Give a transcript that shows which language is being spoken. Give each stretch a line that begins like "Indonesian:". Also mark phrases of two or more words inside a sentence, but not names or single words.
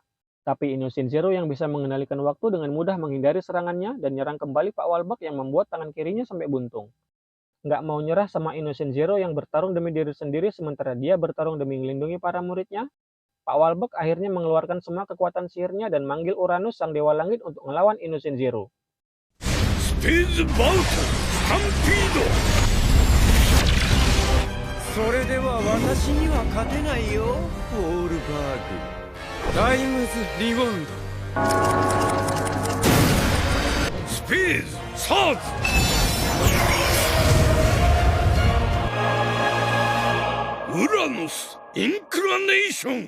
Indonesian: Tapi Innocent Zero yang bisa mengendalikan waktu dengan mudah menghindari serangannya dan nyerang kembali Pak Walbak yang membuat tangan kirinya sampai buntung. Nggak mau nyerah sama Innocent Zero yang bertarung demi diri sendiri sementara dia bertarung demi melindungi para muridnya, Pak Walbak akhirnya mengeluarkan semua kekuatan sihirnya dan manggil Uranus sang dewa langit untuk melawan Innocent Zero.
English: Space Battle Stampede!
Japanese: それでは私には勝てないよ、ウォールバーグ。タイムズリボンド。
English: スペースサーズ Uranus Inclination!